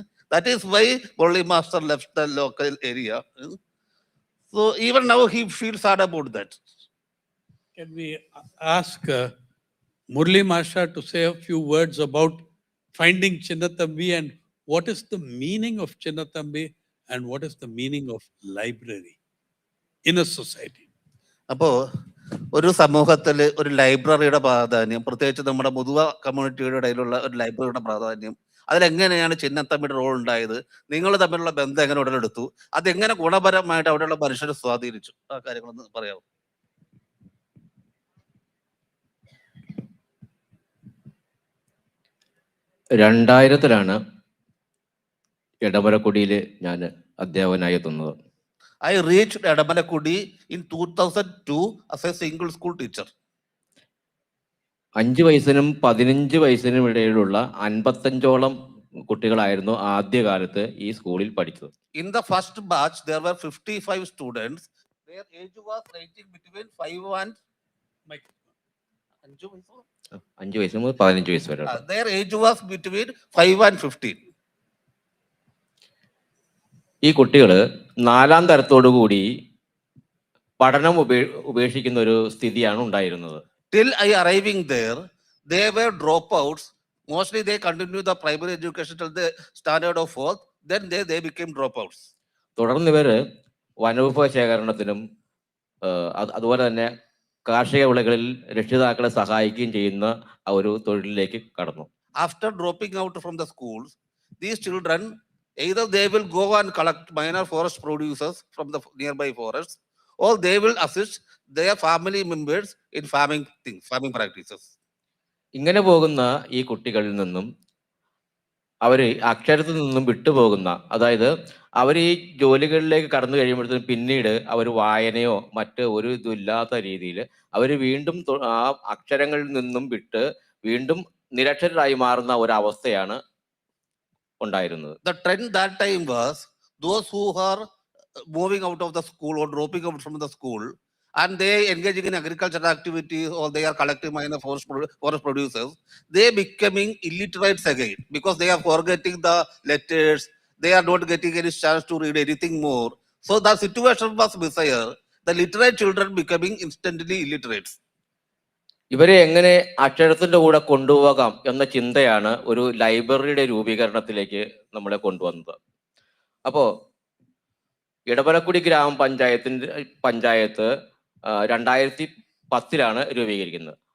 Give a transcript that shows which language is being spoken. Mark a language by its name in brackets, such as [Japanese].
[English] That is why Murali Master left the local area. So even now he feels sad about that. Can we ask Murali Masha to say a few words about finding Chinnathambi and what is the meaning of Chinnathambi and what is the meaning of library in a society? [Malayalam] അപ്പോൾ ഒരു സമൂഹത്തിൽ ഒരു ലൈബ്രറിയുടെ പ്രാധാന്യം, പ്രത്യേകിച്ച് നമ്മുടെ മുതുവ കമ്മ്യൂണിറ്റിയുടെ ഇടയിലുള്ള ഒരു ലൈബ്രറിയുടെ പ്രാധാന്യം, അതിലെങ്ങനെയാണ് ചിന്നത്തമ്പിയുടെ റോൾ ഉണ്ടായത്, നിങ്ങൾ തമ്മിലുള്ള ബന്ധം എങ്ങനെ ഉടലെടുത്തു, അതെങ്ങനെ ഗുണപരമായിട്ട് അവിടെയുള്ള മനുഷ്യരെ സ്വാധീനിച്ചു, ആ കാര്യങ്ങളൊന്ന് പറയാമോ? രണ്ടായിരത്തിലാണ് എടമലക്കുടിയിൽ ഞാൻ അധ്യാപകനായി എത്തുന്നത്. [English] I reached Edamalakudi in 2002 as a single school teacher. [Malayalam] 5 വയസ്സിനും 15 വയസ്സിനും ഇടയിലുള്ള 55ഓളം കുട്ടികളായിരുന്നു ആദ്യകാലത്ത് ഈ സ്കൂളിൽ പഠിച്ചത്. [English] In the first batch, there were 55 students. Their age was ranging between 5 and [Malayalam] 5 വയസ്സ് മുതൽ 15 വയസ്സ് വരെ. [English] Their age was between 5 and 15. [Malayalam] ഈ കുട്ടികൾ 4ാം തരത്തോടു കൂടി പഠനം ഉപേക്ഷിക്കുന്ന ഒരു സ്ഥിതിയാണ് ഉണ്ടായിരുന്നത്. [English] Till I arriving there, they were dropouts. Mostly they continue the primary education till the standard of 4th. Then they became dropouts. [Malayalam] തുടർന്ന് ഇവര് വനവിഭവ ശേഖരണത്തിനും അതുപോലെ തന്നെ കാർഷിക വിളകളിൽ രക്ഷിതാക്കളെ സഹായിക്കുകയും ചെയ്യുന്ന ആ ഒരു തൊഴിലിലേക്ക് കടന്നു. [English] After dropping out from the schools, these children either they will go and collect minor forest producers from the nearby forests, or they will assist their family members in farming practices. [Malayalam] ഇങ്ങനെ പോകുന്ന ഈ കുട്ടികളിൽ നിന്നും അവര് അക്ഷരത്തിൽ നിന്നും വിട്ടുപോകുന്ന, അതായത് അവർ ഈ ജോലികളിലേക്ക് കടന്നു കഴിയുമ്പോഴത്തേക്കും പിന്നീട് അവർ വായനയോ മറ്റ് ഒരു ഇതുമില്ലാത്ത രീതിയിൽ അവർ വീണ്ടും ആ അക്ഷരങ്ങളിൽ നിന്നും വിട്ട് വീണ്ടും നിരക്ഷരരായി മാറുന്ന ഒരവസ്ഥയാണ് ഉണ്ടായിരുന്നത്. [English] The trend that time was those who are moving out of the school or dropping out from the school and they engaging in agricultural activities or they are collecting minor forest producers, they becoming illiterates again because they are forgetting the letters, they are not getting any chance to read anything more. So the situation was bizarre. The literate children becoming instantly illiterates. [Malayalam] ഇവരെ എങ്ങനെ അക്ഷരത്തിന്റെ കൂടെ കൊണ്ടുപോകാം എന്ന ചിന്തയാണ് ഒരു ലൈബ്രറിയുടെ രൂപീകരണത്തിലേക്ക് നമ്മളെ കൊണ്ടുവന്നത്. അപ്പോ ഇടവലക്കുടി പഞ്ചായത്ത് 2010 രൂപീകരിക്കുന്നത്.